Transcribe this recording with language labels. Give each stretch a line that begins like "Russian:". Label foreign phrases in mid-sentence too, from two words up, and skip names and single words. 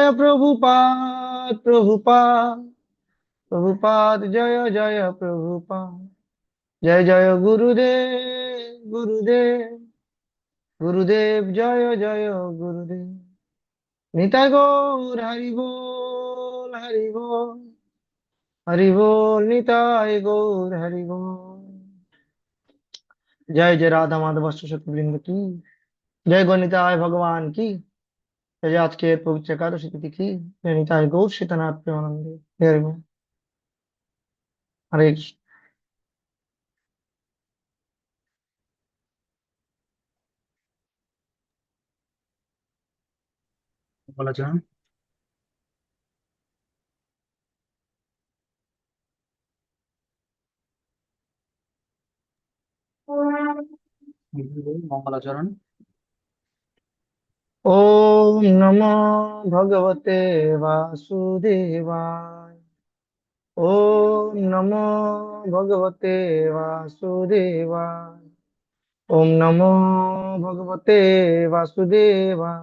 Bangla: প্রভুপাদ, প্রভুপাদ, প্রভুপাদ, জয় জয় প্রভুপাদ, জয় জয় গুরুদেব, গুরুদেব, গুরুদেব, জয় জয় গুরুদেব, নিতাই গৌর হরি বল, হরি বল, হরি বল, নিতাই গৌর হরি বল।
Hindi: जय जय राधा माधव सतबृंद की, जय गणिताय भगवान की, जय आज के पवित्र एकादशी तिथि की, जय निताय गौर सीतनाथ प्रेमानंदे, जय हरि बोल।
Sanskrit: हरे कृष्ण।
Bangla: বলা যায় মঙ্গলাচরণ।
Sanskrit: ओम नमो भगवते वासुदेवाय, ओम नमो भगवते वासुदेवाय, ओम नमो भगवते वासुदेवाय।